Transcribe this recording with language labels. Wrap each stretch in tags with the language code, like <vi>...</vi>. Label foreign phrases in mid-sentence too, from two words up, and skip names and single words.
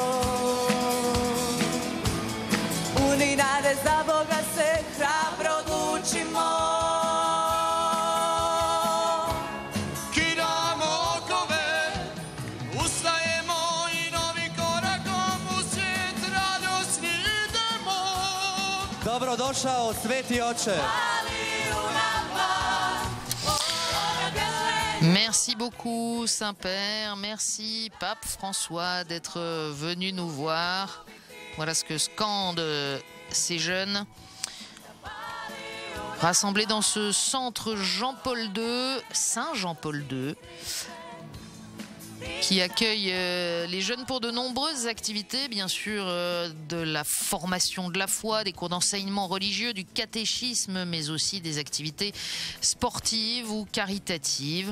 <hr>Puni nade za Boga se hrabro odlučimo. Kidamo okove, ustajemo i novim korakom u svijet radosni idemo. Dobrodošao, Sveti Oče.</hr> <fr>Merci beaucoup Saint-Père, merci Pape François d'être venu nous voir. Voilà ce que scandent ces jeunes rassemblés dans ce centre Jean-Paul II, Saint-Jean-Paul II, qui accueille les jeunes pour de nombreuses activités, bien sûr de la formation de la foi, des cours d'enseignement religieux, du catéchisme, mais aussi des activités sportives ou caritatives.</fr>